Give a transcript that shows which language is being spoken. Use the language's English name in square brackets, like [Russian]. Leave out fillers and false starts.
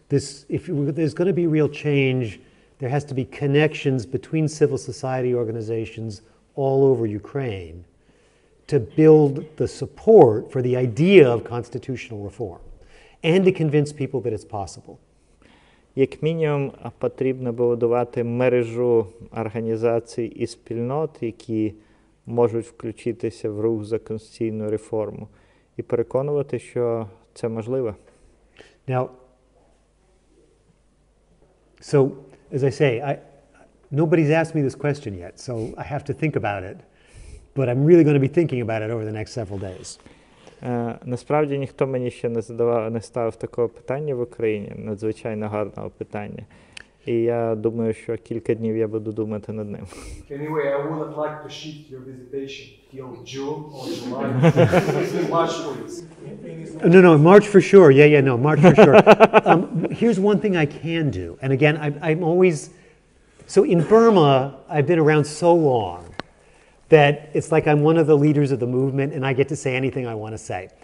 [English] If there's going to be real change, there has to be connections between civil society organizations all over Ukraine to build the support for the idea of constitutional reform and to convince people that it's possible. [Ukrainian] Як мінімум, потрібно будувати мережу організацій і спільнот, які можуть включитися в рух за конституційну реформу і переконувати, що це можливо. [English] Now, so, as I say, nobody's asked me this question yet, so I have to think about it. But I'm really going to be thinking about it over the next several days. [Ukrainian] Насправді ніхто мені ще не ставив такого питання в Україні, надзвичайно гарного питання. І я думаю, що кілька днів я буду думати над ним. [English] Anyway, I wouldn't like to shift your visitation till June or July. March, please. No, March for sure. No, March for sure. Here's one thing I can do. And again, I'm always... So in Burma, I've been around so long that it's like I'm one of the leaders of the movement and I get to say anything I want to say.